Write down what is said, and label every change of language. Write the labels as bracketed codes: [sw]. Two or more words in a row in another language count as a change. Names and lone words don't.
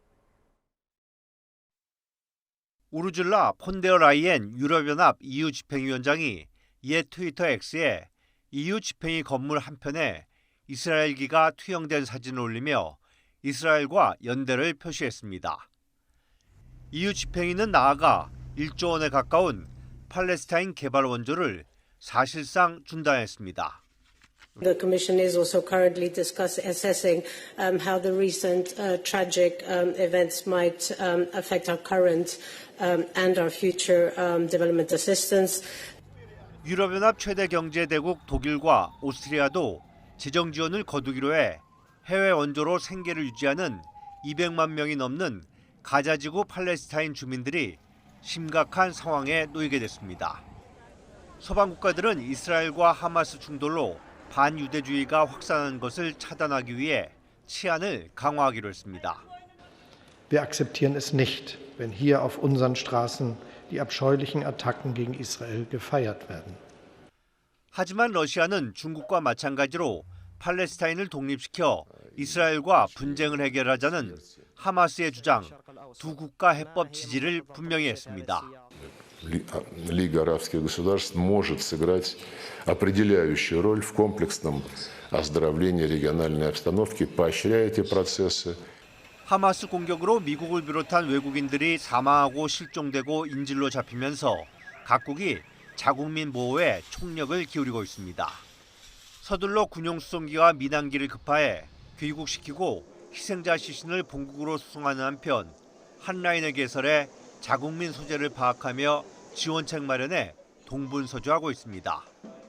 [ko] 우르줄라 폰데어 라이엔 유럽연합 EU 집행위원장이 옛 트위터 X에 EU 집행위 건물 한편에 이스라엘기가 투영된 사진을 올리며 이스라엘과 연대를 표시했습니다. EU 집행위는 나아가 1조 원에 가까운 팔레스타인 개발 원조를 사실상 중단했습니다. [en] The Commission is also currently assessing how the recent tragic events might affect our current and our future development assistance. [ko] 유럽연합 최대 경제대국 독일과 오스트리아도 재정 지원을 거두기로 해 해외 원조로 생계를 유지하는 200만 명이 넘는 가자지구 팔레스타인 주민들이 심각한 상황에 놓이게 됐습니다. 서방 국가들은 이스라엘과 하마스 충돌로 반유대주의가 확산하는 것을 차단하기 위해 치안을 강화하기로 했습니다. [de] Wir akzeptieren es nicht, wenn hier auf unseren Straßen die abscheulichen Attacken gegen Israel gefeiert werden. [ko] 하지만 러시아는 중국과 마찬가지로 팔레스타인을 독립시켜 이스라엘과 분쟁을 해결하자는 하마스의 주장, 두 국가 해법 지지를 분명히 했습니다. [ru] Лига арабских государств может сыграть определяющую роль в комплексном оздоровлении региональной обстановки, поощряя эти процессы. [ko] 하마스 공격으로 미국을 비롯한 외국인들이 사망하고 실종되고 인질로 잡히면서 각국이 자국민 보호에 총력을 기울이고 있습니다. 서둘러 군용 수송기와 민항기를 급파해 귀국시키고 희생자 시신을 본국으로 수송하는 한편 한 라인을 개설해 자국민 소재를 파악하며 지원책 마련에 동분서주하고 있습니다.